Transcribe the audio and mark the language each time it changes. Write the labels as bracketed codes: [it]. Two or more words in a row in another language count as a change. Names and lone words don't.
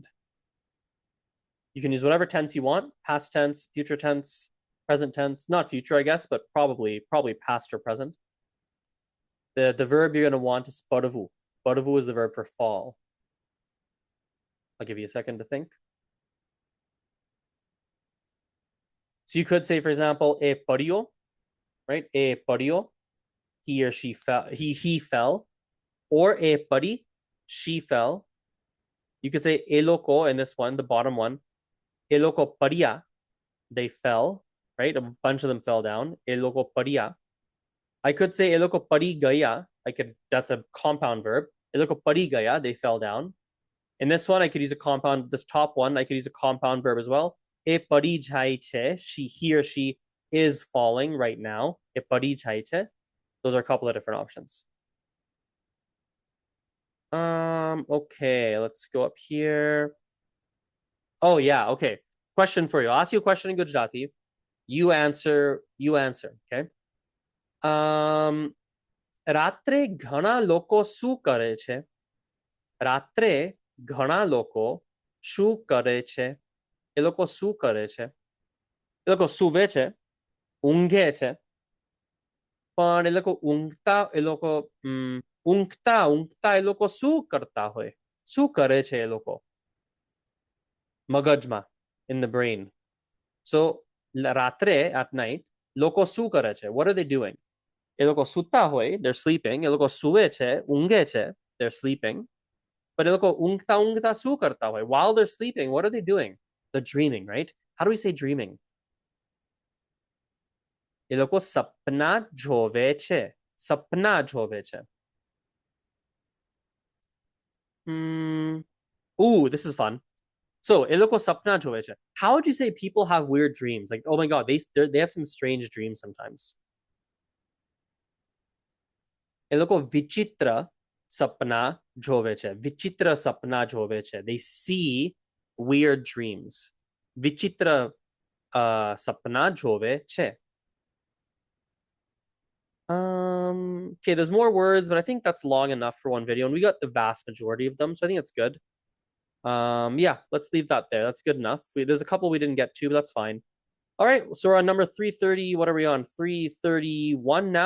[en] You can use whatever tense you want, past tense, future tense, present tense, not future, I guess, but probably past or present. The verb you're going to want is padavu. Padavu is the verb for fall. I'll give you a second to think. So you could say, for example, [gu] એ પડ્યો, right? એ પડ્યો, [en] he or she fell, he fell, or [gu] એ પડી, [en] she fell. You could say eloko in this one, the bottom one. [gu] એ લોકો પડ્યા, [en] they fell, right? A bunch of them fell down. [gu] એ લોકો પડ્યા. [en] I could say [gu] એ લોકો પડી ગયા. [en] That's a compound verb. [gu] એ લોકો પડી ગયા, [en] they fell down. In this one, I could use a compound. This top one, I could use a compound verb as well. [gu] એ પડી જાય છે, [en] he or she is falling right now. [gu] એ પડી જાય છે. [en] Those are a couple of different options. Okay, let's go up here. Oh yeah, okay. Question for you. I'll ask you a question in Gujarati. You answer, [gu] okay? રાત્રે ઘણા લોકો શું કરે છે? રાત્રે ઘણા લોકો શું કરે છે? એ લોકો શું કરે છે? એ લોકો સૂવે છે, ઊંઘે છે, પણ એ લોકો ઊંઘતા એ લોકો શું કરતા હોય? શું કરે છે એ લોકો? મગજમાં, [en] in the brain. [gu] So રાત્રે [en] at night [gu] લોકો શું કરે છે? [en] What are they doing? [gu] એ લોકો સૂતા હોય, [en] they're sleeping. [gu] એ લોકો સૂવે છે, ઊંઘે છે, [en] they're sleeping. [gu] But એ લોકો ઊંઘતા શું કરતા હોય? [en] While they're sleeping, what are they doing? They're dreaming, right? How do we say dreaming? [gu] એ લોકો સપના જોવે છે. સપના જોવે છે. [en] Ooh, this is fun. So, [gu] એ લોકો સપના જોવે છે. [en] How would you say people have weird dreams? Like, oh my God, they have some strange dreams sometimes. [gu] એ લોકો વિચિત્ર સપના જોવે છે. વિચિત્ર સપના જોવે છે. [en] They see weird dreams. [gu] વિચિત્ર સપના જોવે છે. [en] Okay, there's more words, but I think that's long enough for one video, and we got the vast majority of them, so I think that's good. Yeah, let's leave that there. That's good enough. There's a couple we didn't get to, but that's fine. All right, so we're on number 330. What are we on? 331 now.